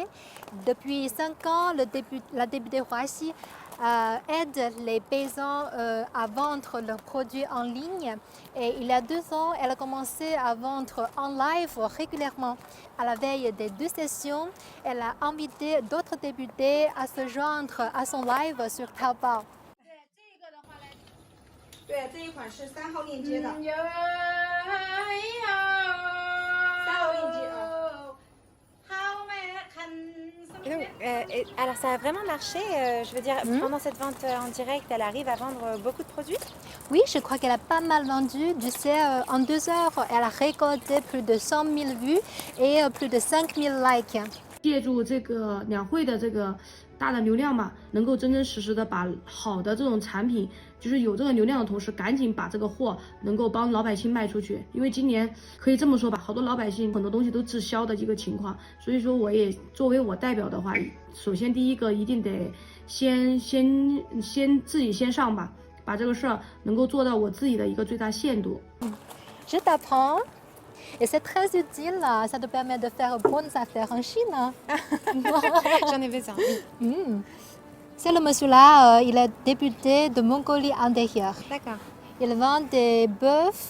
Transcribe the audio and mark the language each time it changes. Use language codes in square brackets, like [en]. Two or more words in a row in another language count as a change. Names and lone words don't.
[fr] Depuis 5 ans, la députée Huaxi aide les paysans à vendre leurs produits en ligne. Et il y a 2 ans, elle a commencé à vendre en live régulièrement. À la veille des 2 sessions, elle a invité d'autres députés à se joindre à son live sur Taobao. [zh] 对，这一款是3号链接的。3号链接啊。 [fr] Et donc, alors ça a vraiment marché, je veux dire, pendant cette vente en direct, elle arrive à vendre beaucoup de produits? Oui, je crois qu'elle a pas mal vendu. Tu sais, en 2 heures, elle a récolté plus de 100 000 vues et plus de 5 000 likes. [zh] 借助这个两会的这个大的流量嘛，能够真真实实的把好的这种产品，就是有这个流量的同时，赶紧把这个货能够帮老百姓卖出去。因为今年可以这么说吧，好多老百姓很多东西都滞销的一个情况，所以说我也作为我代表的话，首先第一个一定得先自己先上吧，把这个事儿能够做到我自己的一个最大限度。 [fr] Je t'apprends. Et c'est très utile, ça te permet de faire bonnes affaires en Chine. J'en ai besoin. C'est le monsieur-là, il est député de Mongolie intérieure. D'accord. Il vend des bœufs.